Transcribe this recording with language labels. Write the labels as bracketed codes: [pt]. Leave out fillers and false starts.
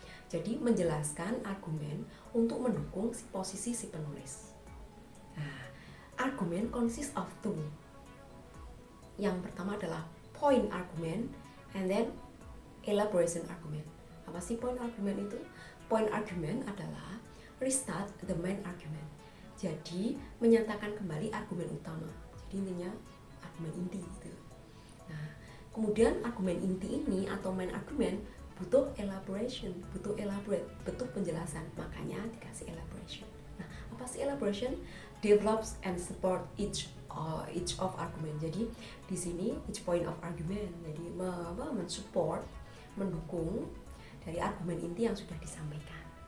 [id] Jadi menjelaskan argumen untuk mendukung posisi si penulis. [en] Nah, argument consists of two. [id] Yang pertama adalah [en] point argument and then elaboration argument. [id] Apa sih [en] point argument itu? Point argument adalah restart the main argument. [id] Jadi menyatakan kembali argumen utama. Jadi intinya argumen inti gitu. Nah, kemudian argumen inti ini atau main argument butuh elaboration, butuh elaborate, butuh penjelasan. Makanya dikasih elaboration. Nah, apa sih elaboration? [en] Develops and support each of argument. [id] Jadi di sini [en] each point of argument. [id] Jadi mensupport, mendukung dari argumen inti yang sudah disampaikan.